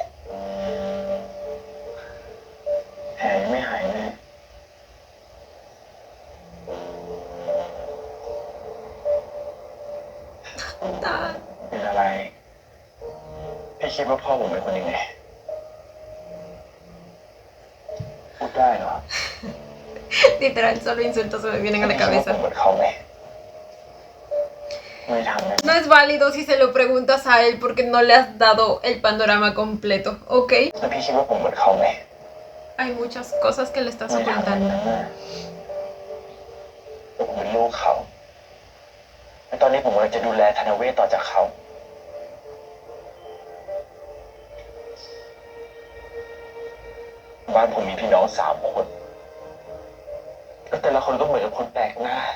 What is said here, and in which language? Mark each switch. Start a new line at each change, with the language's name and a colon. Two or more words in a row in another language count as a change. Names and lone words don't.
Thai: แผลยังไม่หายเลย
Spanish: Tan.
Thai: เป็นอะไร พี่คิดว่าพ่อผมเป็นคนยังไง พูดได้เหรอ
Spanish: Literal, solo insultos se me vienen a la
Thai: พี่คิดว่าผม
Spanish: cabeza.
Thai: เหมือนเขาไหมไม่ทำนะ
Spanish: No es válido si se lo preguntas a él porque no le has dado el panorama completo, ¿ok?
Thai: แล้วพี่คิดว่าผมเหมือนเขาไหม
Spanish: Hay muchas cosas que le estás
Thai: ไม่ทำแบบนั้น
Spanish: ocultando.
Thai: นะผมเป็นลูกเขาและตอนนี้ผมกำลังจะดูแลธนเวศต่อจากเขา บ้านผมมีพี่น้อง3 คนแล้วแต่ละคนก็เหมือนกับคนแปลกหน้า